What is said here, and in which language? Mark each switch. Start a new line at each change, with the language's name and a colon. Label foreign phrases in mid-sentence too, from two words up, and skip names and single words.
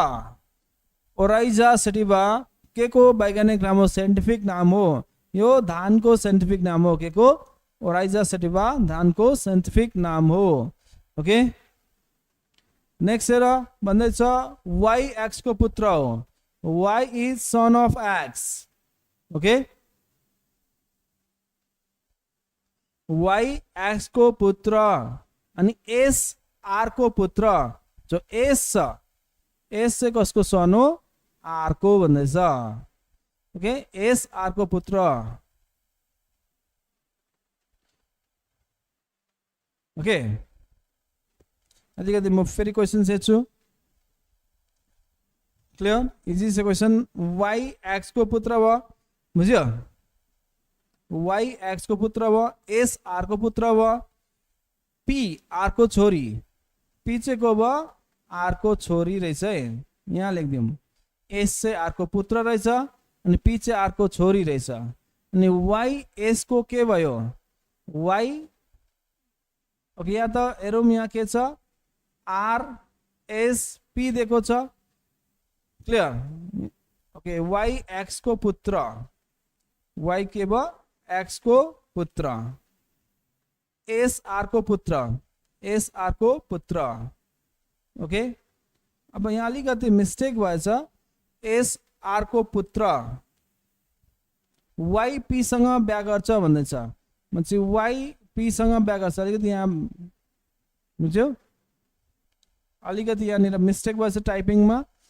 Nepali: ओराइजा सेटिभा के को वैज्ञानिक नाम हो? साइन्टिफिक नाम हो। यो धान को साइन्टिफिक नाम हो। के को? ओराइजा सेटिभा धान को साइन्टिफिक नाम हो।
English: okay, next
Nepali: हेर भन्दैछ वाई एक्स को पुत्र हो।
English: Y is son of X. Okay,
Nepali: Y X को पुत्र अनि S R को पुत्र। जो S छ, S चाहिँ कसको सन हो? R को भन्दैछ। ओके, S R को पुत्र। ओके, अलिकति म फेरि क्वेसन हेर्छु। क्लियर? इजी से क्वेश्चन। वाई एक्स को पुत्र व, बुझ्यो? वाई एक्स को पुत्र व, एस आर को पुत्र व, पी आर को छोरी। पी चाहिँ को व? आर को छोरी रहेछ है। यहाँ लेखिदिउँ। एस चाहिँ आर को पुत्र रहेछ अनि पी चाहिँ आर को छोरी रहेछ। अनि वाई एस को के भयो? वाई। ओके, यहाँ त हेरौँ यहाँ के छ? आर एस पी दिएको छ।
English: Clear? Okay,
Nepali: वाई एक्स को पुत्र। वाई के भयो? एक्स को पुत्र। एस आर को पुत्र। एस आर को पुत्र। ओके, अब यहाँ अलिकति मिस्टेक भएछ। एस आर को पुत्र वाई पी सँग बिहा गर्छ भन्दैछ। मान्छे वाई पी सँग बिहा गर्छ। अलिकति यहाँ बुझ्यो? अलिकति यहाँनिर मिस्टेक भएछ टाइपिङमा।